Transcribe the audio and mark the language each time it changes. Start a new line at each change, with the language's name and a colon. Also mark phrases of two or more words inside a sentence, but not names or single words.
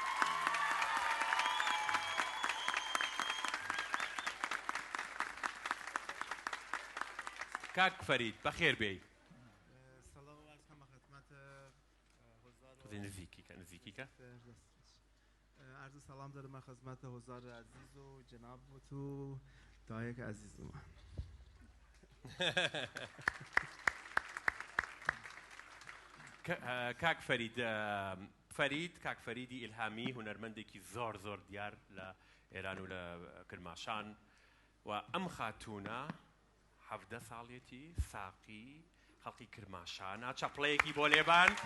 Central Kurdish: کاک فەرید بەخێر بێی. نزیکی کە.
Persian: عرض سلام دارم خدمت حضار عزیز و جناب و تو دایک عزیز من.
Central Kurdish: کاک فەریدی ئیلهامی هونەرمەندێکی زۆر دیار لە ئێران و لە کرماشان و ئەم خاتوونە 17 ساڵێتی ساقی خەڵکی کرماشانە چەپڵەیەکی بۆ لێبان